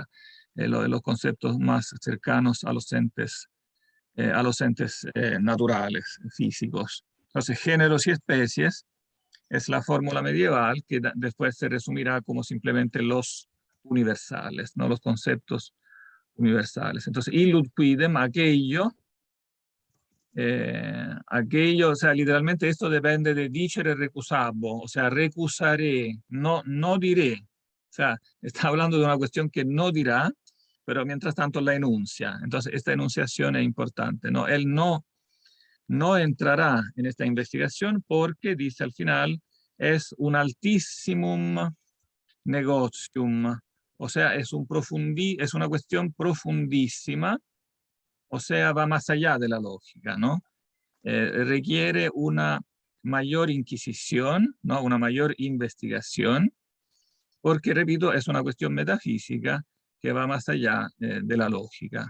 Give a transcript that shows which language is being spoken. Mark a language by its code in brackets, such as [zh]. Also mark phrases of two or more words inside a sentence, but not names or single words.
[es] Lo de los conceptos más cercanos a los entes naturales, físicos. Entonces, géneros y especies es la fórmula medieval que después se resumirá como simplemente los universales, ¿no? Los conceptos universales. Entonces, [la] illud quidem, [es] aquello, o sea, literalmente esto depende de [la] dicere recusabo, [es] o sea, recusaré, no diré. O sea, está hablando de una cuestión que no dirá, pero mientras tanto la enuncia. Entonces, esta enunciación es importante, ¿no? Él no entrará en esta investigación porque, dice al final, es un [la] altissimum negotium, [es] o sea, es una cuestión profundísima, o sea, va más allá de la lógica, ¿no? Requiere una mayor inquisición, ¿no? Una mayor investigación, porque, repito, es una cuestión metafísica que va más allá de la lógica.